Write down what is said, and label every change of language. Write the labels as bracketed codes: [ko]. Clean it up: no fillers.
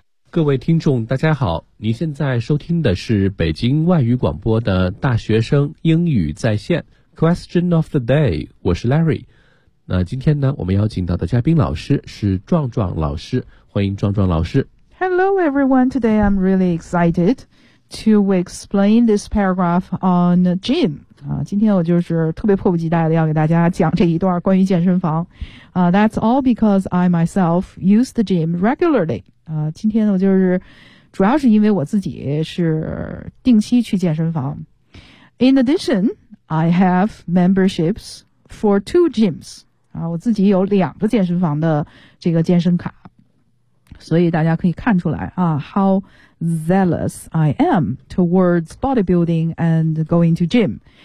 [zh] 各位听众大家好，您现在收听的是北京外语广播的大学生英语在线 [en] Question of the day， [zh] 我是 Larry。那今天呢，我们邀请到的嘉宾老师是壮壮老师，欢迎壮壮老师。 [en] Hello everyone, today I'm really excited to explain this paragraph on gym. [zh] 今天我就是特别迫不及待的要给大家讲这一段关于健身房。 [en] That's all because I myself use the gym regularly. [zh] 今天我就是主要是因为我自己是定期去健身房。 [en] In addition, I have memberships for two gyms. [zh] 我自己有两个健身房的这个健身卡。所以大家可以看出来啊 [en] ,how zealous I am towards bodybuilding and going to gym.